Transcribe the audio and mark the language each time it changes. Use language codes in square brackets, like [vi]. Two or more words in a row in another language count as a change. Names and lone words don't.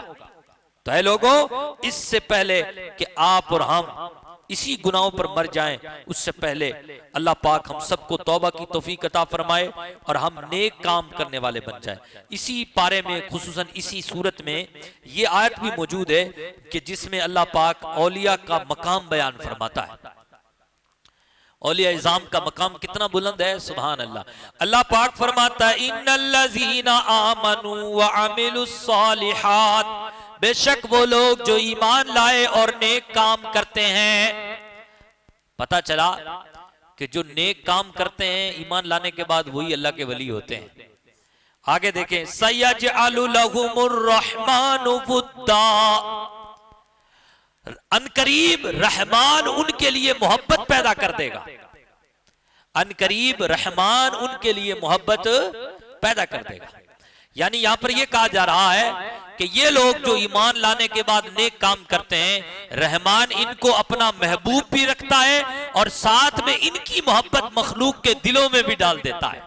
[hi] तो है लोगों, इससे पहले कि आप और हम इसी गुनाहों पर मर जाएं, उससे पहले अल्लाह पाक हम सबको तौबा की तौफीक अता फरमाए और हम नेक काम करने वाले बन जाएं। इसी पारे में, खुसूसन इसी सूरत में ये आयत भी मौजूद है कि जिसमें अल्लाह पाक औलिया का मकाम बयान फरमाता है। औलिया इज़ाम का मकाम कितना बुलंद है, [ar] سبحان الله. [hi] अल्लाह पाक फरमाता है [ar] إن الذين آمنوا وعملوا الصالحات, [hi] बेशक वो लोग जो ईमान लाए और नेक काम करते हैं। पता चला कि जो नेक काम करते हैं ईमान लाने के बाद वही अल्लाह के वली होते हैं। आगे देखें, [ar] سيجعل لهم الرحمن ودا, [hi] अनकरीब रहमान उनके लिए मोहब्बत पैदा कर देगा, अनकरीब रहमान उनके लिए मोहब्बत पैदा कर देगा। यानी यहां पर यह कहा जा रहा है कि ये लोग जो ईमान लाने के बाद नेक काम करते हैं, रहमान इनको अपना महबूब भी रखता है और साथ में इनकी मोहब्बत मखलूक के दिलों में भी डाल देता है।